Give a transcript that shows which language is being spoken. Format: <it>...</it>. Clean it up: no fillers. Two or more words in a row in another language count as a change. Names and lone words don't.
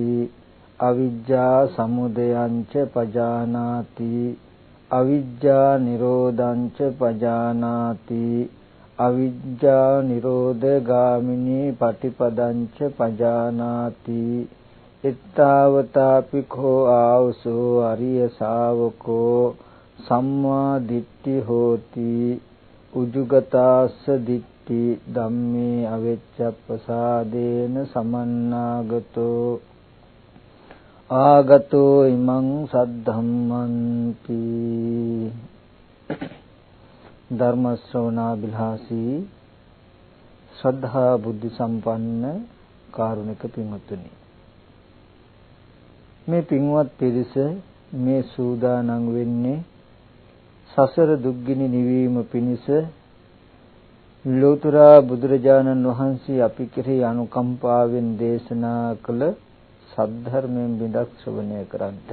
<pi>අවිජ්ජා සමුදයංච පජානාති අවිජ්ජා නිරෝධංච පජානාති අවිජ්ජා නිරෝධගාමිනී පටිපදංච පජානාති ittavatapi kho ආවසෝ අරිය ශාවකෝ සම්මා දිට්ඨි හෝති උජුගතාස්ස දිට්ඨි ධම්මේ අවෙච්ඡප්පසාදේන සමන්නාගතෝ ආගතෝ ඉමං සද්ධම්මන්ති</pi> <si>ධර්ම ශ්‍රවණාබිලාසී ශ්‍රද්ධා බුද්ධ සම්පන්න කාරුණික පින්වත්නි, මේ පින්වත් පිරිස මේ සූදානම් වෙන්නේ සසර දුක්ගිනි නිවීම පිණිස ලෝතර බුදුරජාණන් වහන්සේ අපි කෙරෙහි අනුකම්පාවෙන් දේශනා කළ සද්ධර්මයෙන් බිඳක් ශ්‍රවණය කරන්ට.</si>